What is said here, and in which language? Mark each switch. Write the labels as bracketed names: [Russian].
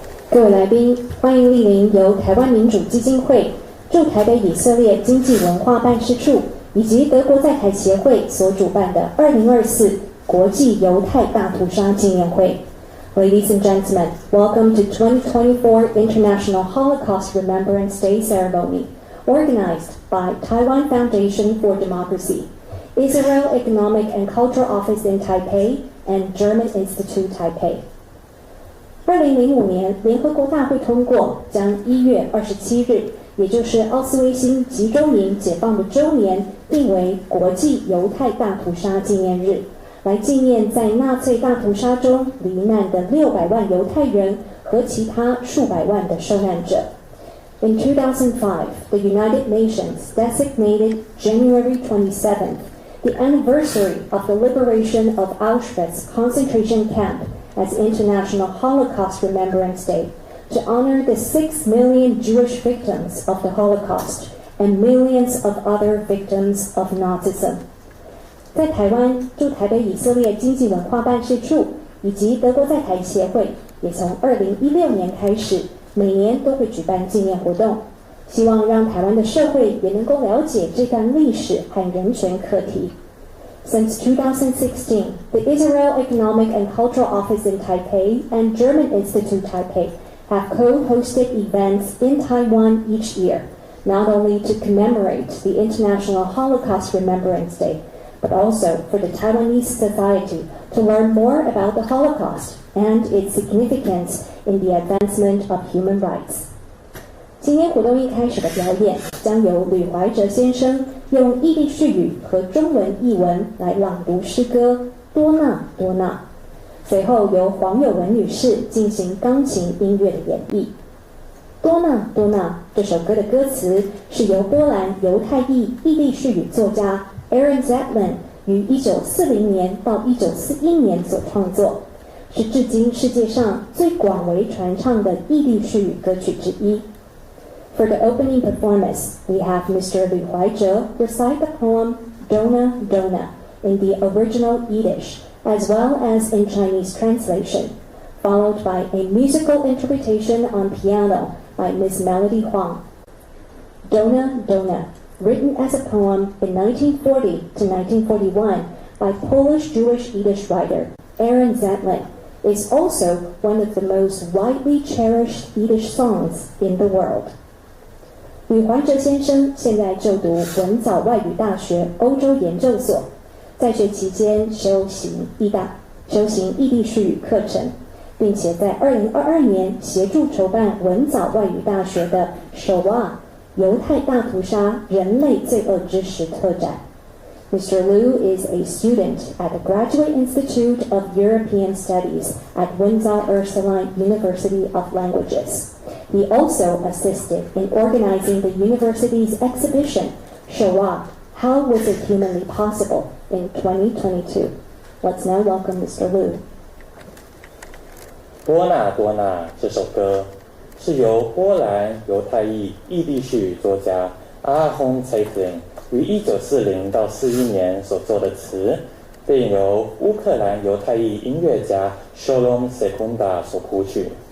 [Chinese] 各位来宾，欢迎莅临由台湾民主基金会、驻台北以色列经济文化办事处以及德国在台协会所主办的2024国际犹太大屠杀纪念会。 [English] Ladies and gentlemen, welcome to 2024 International Holocaust Remembrance Day Ceremony, organized by Taiwan Foundation for Democracy, Israel Economic and Cultural Office in Taipei, and German Institute Taipei. [Chinese] 2005年，联合国大会通过将1月27日，也就是奥斯威辛集中营解放的周年，定为国际犹太大屠杀纪念日，来纪念在纳粹大屠杀中罹难的600万犹太人和其他数百万的受难者。 [English] In 2005, the United Nations designated January 27th, the anniversary of the liberation of Auschwitz concentration camp, as International Holocaust Remembrance Day, to honor the 6 million Jewish victims of the Holocaust and millions of other victims of Nazism. [Chinese] 在台湾驻台北以色列经济文化办事处以及德国在台协会，也从2016年开始，每年都会举办纪念活动，希望让台湾的社会也能够了解这段历史和人权课题。 [English] Since 2016, the Israel Economic and Cultural Office in Taipei and German Institute Taipei have co-hosted events in Taiwan each year, not only to commemorate the International Holocaust Remembrance Day, but also for the Taiwanese society to learn more about the Holocaust and its significance in the advancement of human rights. [Chinese] 今天活动一开始的表演将由吕怀哲先生用异地絮语和中文译文来朗读诗歌《多纳多纳》，随后由黄友文女士进行钢琴音乐的演绎。 《多纳多纳》这首歌的歌词是由波兰犹太裔异地絮语作家 Aaron Zetlin 于1940年到1941年所创作，是至今世界上最广为传唱的异地絮语歌曲之一。 [English] For the opening performance, we have Mr. Lu Huaizhe recite the poem Dona Dona in the original Yiddish, as well as in Chinese translation, followed by a musical interpretation on piano by Ms. Melody Huang. Dona Dona, written as a poem in 1940 to 1941 by Polish Jewish Yiddish writer Aaron Zetlin, is also one of the most widely cherished Yiddish songs in the world. [Chinese] 吕怀哲先生现在就读文藻外语大学欧洲研究所，在学期间修行异地术语课程，并且在2022年协助筹办文藻外语大学的首瓦犹太大屠杀人类罪恶之时特展。 [English] Mr. Liu is a student at the Graduate Institute of European Studies at Windsor Ursuline University of Languages. He also assisted in organizing the university's exhibition, Shoah, How Was It Humanly Possible, in 2022. Let's now welcome Mr. Liu. [Chinese] 多纳多纳这首歌是由波兰犹太裔异地术语作家阿轰蔡林于1940到41年所作的词，并由乌克兰犹太裔音乐家 Sholom Sekunda 所谱曲。